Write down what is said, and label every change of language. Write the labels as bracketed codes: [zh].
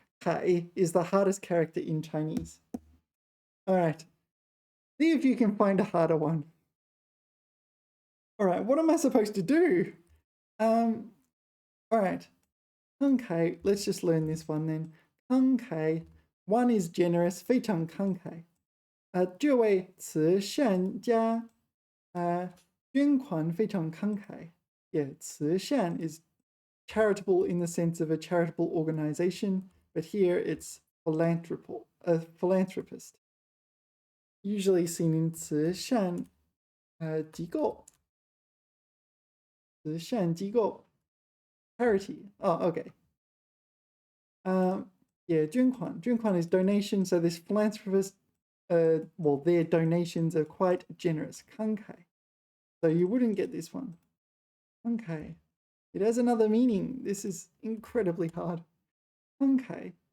[en] Kai is the hardest character in Chinese. All right. See if you can find a harder one. All right, what am I supposed to do? All right. 慷慨, let's just learn this one then. 慷慨, one is generous, [zh] 非常慷慨. 这位慈善家捐款非常慷慨. [en] Yeah, 慈善 is charitable in the sense of a charitable organization, but here it's a philanthropist. Usually seen in 慈善机构. [zh] 慈善机构 charity. [en] Oh, okay. Yeah, 捐款. 捐款 is donation, so this philanthropist, well, their donations are quite generous. [zh] 慷慨. [en] So you wouldn't get this one. 慷慨.It has another meaning. This is incredibly hard. [zh] 慷慨.